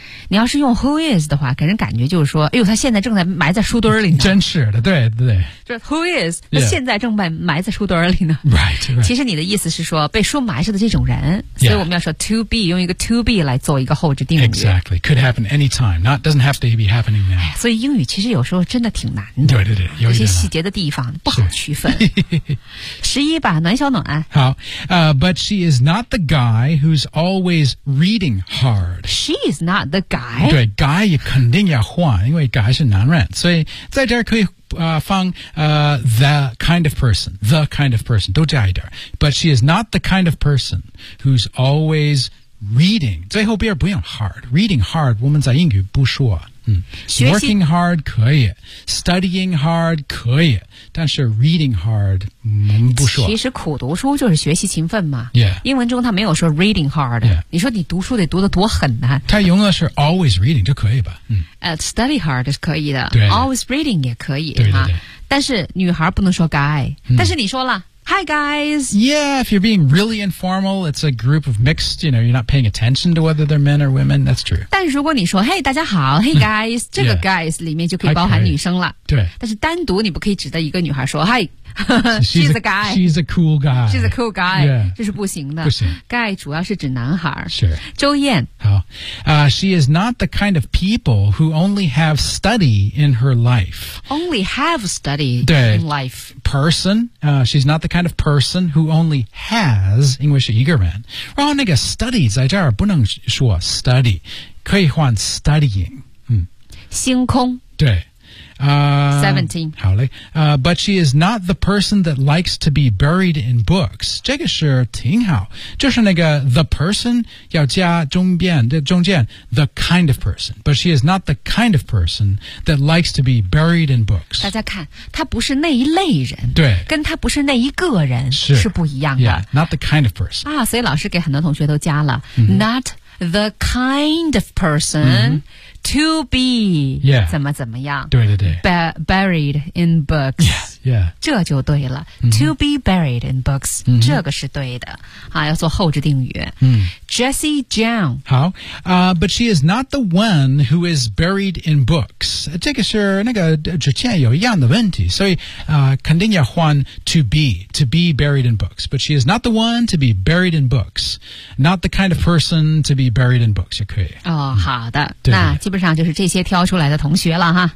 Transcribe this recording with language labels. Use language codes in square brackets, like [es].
[zh] 你要是用 who is 的话，给人感觉就是说，哎呦，他现在正在埋在书堆里呢。真是的，对对对。就是 who is， 他现在正在埋在书堆里呢。 [en] Right, right. [zh] 其实你的意思是说被书埋着的这种人，所以我们要说 to be， 用一个 to be 来做一个后置定语。 [en] Exactly, could happen anytime, not doesn't have to be happening now.、 [zh] 所以英语其实有时候真的挺难的。对对对，有些细节的地方不好区分。十一吧，暖小暖。 [en] 好，but she is not the guy who's always reading hard. She is not the guy. [zh] 对 ，guy 也肯定要换，因为 guy 是男人，所以在这儿可以放 [en] the kind of person， [zh] the kind of person 都加一点。 [en] But she is not the kind of person who's always reading. [zh] 最后边不用 hard， reading hard 我们在英语不说。 Working hard 可以 ，studying hard 可以，但是 reading hard 不说。其实苦读书就是学习勤奋嘛。 [en] Yeah. [zh] 英文中他没有说 reading hard。 [en] Yeah. [zh] 你说你读书得读得多狠呢、啊？他用的是 always reading 就可以吧？ Study hard 是可以的。对。 Always reading 也可以。对对对。但是女孩不能说 guy、嗯。但是你说了。 [en] Hi, guys. Yeah, if you're being really informal, it's a group of mixed, you know, you're not paying attention to whether they're men or women. That's true. [zh] 但如果你说 hey, 大家好 [en] hey, guys, [zh] 这个 guys 里面就可以包含女生了。对。但是单独你不可以指着一个女孩说 hi, [en] she's a guy. She's a cool guy. She's a cool guy. Yeah. [zh] 这是不行的。不行。 Guy 主要是指男孩。 [en] Sure. [zh] 周燕。好。 [en] She is not the kind of people who only have study in her life. Only have study in life. Person, she's not the kind of person who only has English eager man. [zh] 然后那个 study 在这儿不能说 study， 可以换 studying。星空。对。 [en] 17. [zh] 好嘞。 [en] But she is not the person that likes to be buried in books. [zh] 这个是挺好。就是那个 the person 要加中间 [en] the kind of person. But she is not the kind of person that likes to be buried in books. [zh] 大家看，她不是那一类人。对。跟她不是那一个人是不一样的。 [en] Yeah, not the kind of person. [zh] 啊，所以老师给很多同学都加了、 [en] not the kind of person.、 [zh] To be、 [en] yeah. [zh] 怎么怎么样对对对 [en] Buried in books yeah, yeah. [zh] 这就对了、 [en] To be buried in books、 [zh] 这个是对的、要做后置定语、Jesse Jiang [en] 好、But she is not the one who is buried in books [zh] 这个是那个之前有一样的问题所以、肯定要换 [en] to be buried in books But she is not the one to be buried in books Not the kind of person to be buried in books [zh] 也可以、好的对那基本上就是这些挑出来的同学了哈。